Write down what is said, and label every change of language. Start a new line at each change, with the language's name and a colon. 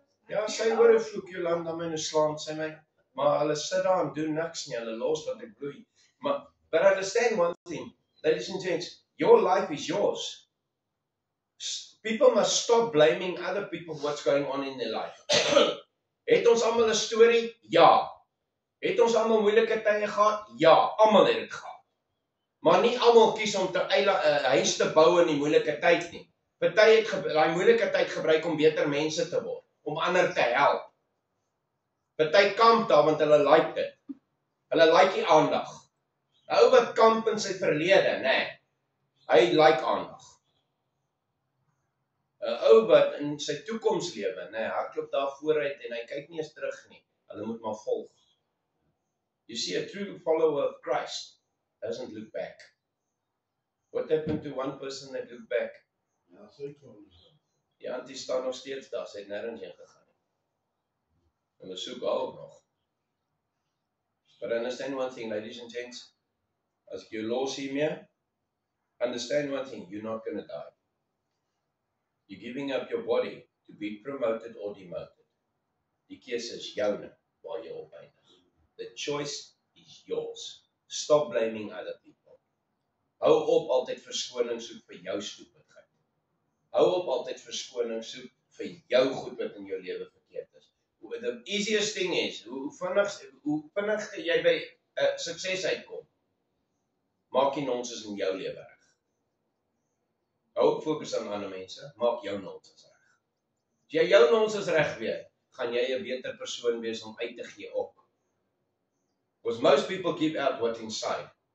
Afrikaans: Ja, sy hoor hoe vloek Jolanda my nou slaan, sy my. Maar hulle sit daar en doen niks nie, hulle los wat ek bloei.
English: But understand one thing, ladies and gents, your life is yours. People must stop blaming other people for what's going on in their life.
Afrikaans: Het ons almal 'n storie? Ja. Het ons almal moeilike tye gehad? Ja, almal het dit gehad. Maar nie almal kies om 'n huis te bou in die moeilike tyd nie. Party het daai moeilike tyd gebruik om beter mense te word, om ander te help. Party kamp daar want hulle like dit. Hulle like die aandag. 'n Ou wat kamp in sy verlede, nê. Hy like aandag. 'n Ou wat in sy toekoms lewe, nê, hardloop daar vooruit en hy kyk nie eens terug nie. Hulle moet maar volg.
English: You see, a true follower of Christ doesn't look back. What happened to one person that looked back?
Afrikaans: Ja, sy kom. Ja, die staan nog steeds daar, sy het nêrens heen gegaan nie. En ons soek haar ook nog.
English: But understand one thing, ladies and gents,
Afrikaans: as jy los hiermee,
English: understand one thing, you're not going to die. You're giving up your body to be promoted or demoted.
Afrikaans: Die keuse is joune waar jy op eindig.
English: The choice is yours. Stop blaming other people.
Afrikaans: Hou op altyd verskoning soek vir jou stupidheid. Hou op altyd verskoning soek vir jou goed wat in jou lewe verkeerd is.
English: The easiest thing is,
Afrikaans: hoe vinnig jy by sukses uitkom, maak jy nonsens in jou lewe reg. Hou op fokus aan ander mense, maak jou nonsens reg. As jy jou nonsens reg weet, gaan jy 'n beter persoon wees om uit te gee ook.
English: Because most people keep out what's inside.